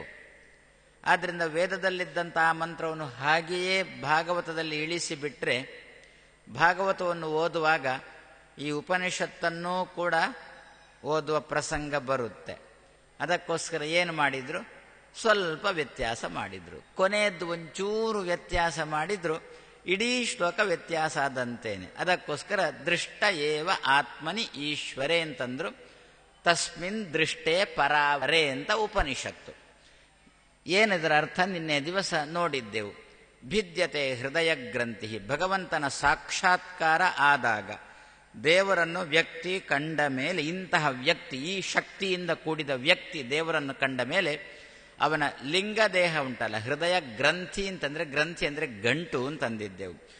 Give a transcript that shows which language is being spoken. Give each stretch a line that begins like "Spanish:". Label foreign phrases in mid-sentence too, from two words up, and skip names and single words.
Kannada: ಆದ್ದರಿಂದ ವೇದದಲ್ಲಿದ್ದಂಥ ಆ ಮಂತ್ರವನ್ನು ಹಾಗೆಯೇ ಭಾಗವತದಲ್ಲಿ ಇಳಿಸಿಬಿಟ್ರೆ ಭಾಗವತವನ್ನು ಓದುವಾಗ ಈ ಉಪನಿಷತ್ತನ್ನೂ ಕೂಡ ಓದುವ ಪ್ರಸಂಗ ಬರುತ್ತೆ. ಅದಕ್ಕೋಸ್ಕರ ಏನು ಮಾಡಿದರು, ಸ್ವಲ್ಪ ವ್ಯತ್ಯಾಸ ಮಾಡಿದರು. ಕೊನೆಯದ್ದು ಒಂಚೂರು ವ್ಯತ್ಯಾಸ ಮಾಡಿದರು, ಇಡೀ ಶ್ಲೋಕ ವ್ಯತ್ಯಾಸ ಆದಂತೇನೆ. ಅದಕ್ಕೋಸ್ಕರ
Sanskrit: ದೃಷ್ಟ ಏವ ಆತ್ಮನಿ ಈಶ್ವರೇ
Kannada: ಅಂತಂದರು.
Sanskrit: ತಸ್ಮಿನ್ ದೃಷ್ಟೇ ಪರಾವರೇ
Kannada: ಅಂತ ಉಪನಿಷತ್ತು. ಏನಿದರ ಅರ್ಥ ನಿನ್ನೆ ದಿವಸ ನೋಡಿದ್ದೆವು.
Sanskrit: ಭಿದ್ಯತೆ ಹೃದಯ ಗ್ರಂಥಿ,
Kannada: ಭಗವಂತನ ಸಾಕ್ಷಾತ್ಕಾರ ಆದಾಗ ದೇವರನ್ನು ವ್ಯಕ್ತಿ ಕಂಡ ಮೇಲೆ, ಇಂತಹ ವ್ಯಕ್ತಿ, ಈ ಶಕ್ತಿಯಿಂದ ಕೂಡಿದ ವ್ಯಕ್ತಿ ದೇವರನ್ನು ಕಂಡ ಮೇಲೆ ಅವನ ಲಿಂಗ ದೇಹ ಉಂಟಲ್ಲ, ಹೃದಯ ಗ್ರಂಥಿ ಅಂತಂದರೆ, ಗ್ರಂಥಿ ಅಂದರೆ ಗಂಟು ಅಂತಂದಿದ್ದೆವು.